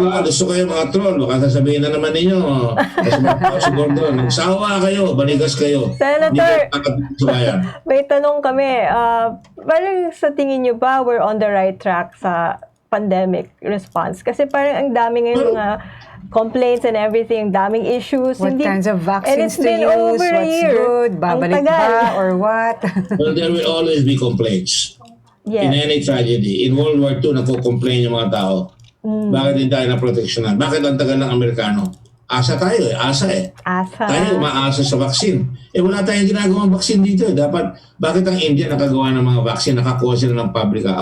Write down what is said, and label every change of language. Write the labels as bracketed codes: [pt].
[tl] Gusto kayo mga troll, baka sasabihin na naman ninyo, kasi si Gordon, magsawa kayo, baligas kayo. [en] Senator! [tl] Hindi kayo nakatulong sa bayan. May tanong kami, parang sa tingin nyo ba [en] we're on the right track [tl] sa pandemic response? Kasi parang ang dami ngayon mga [en] complaints and everything, [tl] daming issues. [en] What kinds of vaccines to use, over a what's year. good, [tl] babalik ba, [en] or what? Well, there will always be complaints. In Yes. any tragedy. [tl] In World War II, nagko-complain yung mga tao. Bakit hindi tayo na-protectionan? Bakit ang tagal ng Amerikano? asa tayo eh, asa eh. Asa. Tayo umaasa sa vaccine. Wala tayong ginagawang vaccine dito eh. Bakit ang India nakagawa ng mga vaccine, nakakuha sila ng pabrika?